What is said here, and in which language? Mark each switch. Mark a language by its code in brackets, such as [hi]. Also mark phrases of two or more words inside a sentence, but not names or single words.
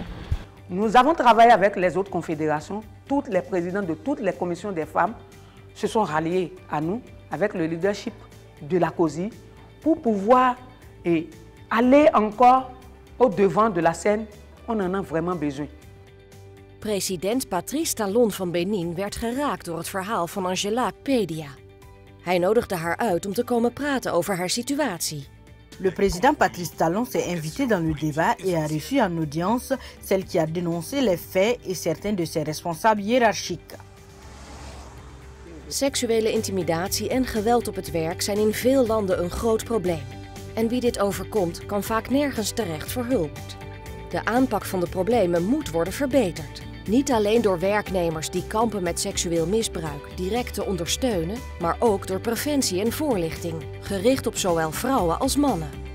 [fr] Nous avons travaillé avec les autres confédérations, toutes les présidents de toutes les commissions des femmes se sont ralliés à nous avec le leadership de la COSI pour pouvoir aller encore au-devant de la scène. On en a vraiment besoin. [nl] President Patrice Talon van Benin werd geraakt door het verhaal van Angela Pedia. Hij nodigde haar uit om te komen praten over haar situatie. [fr] Le président Patrice Talon s'est invité dans le débat et a reçu en audience celle qui a dénoncé les faits et certains de ses responsables hiérarchiques. [nl] Seksuele intimidatie en geweld op het werk zijn in veel landen een groot probleem. En wie dit overkomt, kan vaak nergens terecht voor hulp. De aanpak van de problemen moet worden verbeterd. Niet alleen door werknemers die kampen met seksueel misbruik direct te ondersteunen, maar ook door preventie en voorlichting, gericht op zowel vrouwen als mannen.